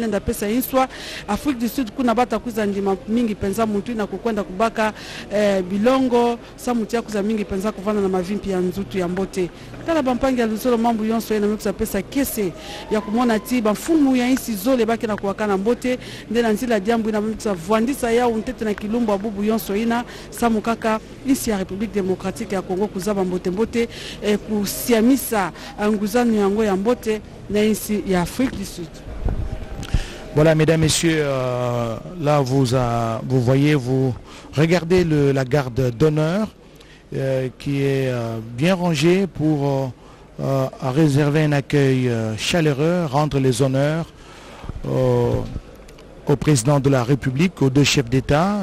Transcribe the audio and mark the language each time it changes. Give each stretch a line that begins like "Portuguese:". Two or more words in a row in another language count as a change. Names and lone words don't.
Kituba (Democratic Republic of Congo): ilenda pesa inswa Afrique du Sud kuna bata kuza ndima mingi penza muntu ina kukwenda kubaka bilongo sa mutia kuza mingi penza kuvana na mavimpi ya nzoto ya mbote kala bampangi ya lusolo mambu yonso ina mekuza pesa kese ya kumona ti bafumu ya insi zole baki na kuwakana mbote ndena nzila diambu ina mekuza vuandisa ya untete na kilumbu abubu yonso ina samu kaka insi ya République démocratique ya Congo kuzaba mbote kusiamisa nguzano yango ya mbote na insi ya Afrique du Sud.
French: Voilà, mesdames, messieurs, là vous voyez, vous regardez la garde d'honneur qui est bien rangée pour réserver un accueil chaleureux, rendre les honneurs au président de la République, aux deux chefs d'État.